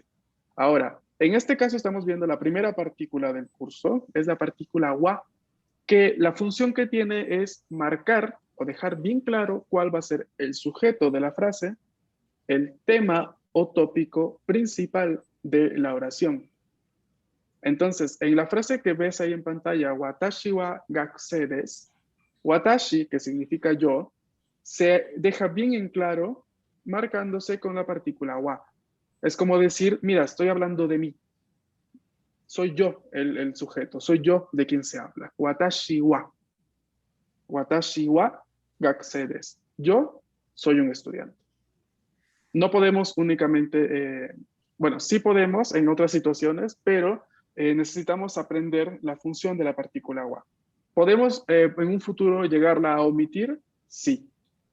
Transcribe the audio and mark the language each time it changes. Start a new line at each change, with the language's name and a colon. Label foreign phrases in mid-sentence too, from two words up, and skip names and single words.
Spanish: Ahora, en este caso estamos viendo la primera partícula del curso, es la partícula wa, que la función que tiene es marcar o dejar bien claro cuál va a ser el sujeto de la frase, el tema o tópico principal de la oración. Entonces, en la frase que ves ahí en pantalla,
Japanese: 私は学生です、私,
Spanish: que significa yo, se deja bien en claro marcándose con la partícula wa. Es como decir, mira, estoy hablando de mí. Soy yo el sujeto, soy yo de quien se habla.
Japanese: 私は. 私は学生です.
Spanish: Yo soy un estudiante. No podemos únicamente, bueno, sí podemos en otras situaciones, pero necesitamos aprender la función de la partícula wa. ¿Podemos en un futuro llegarla a omitir? Sí.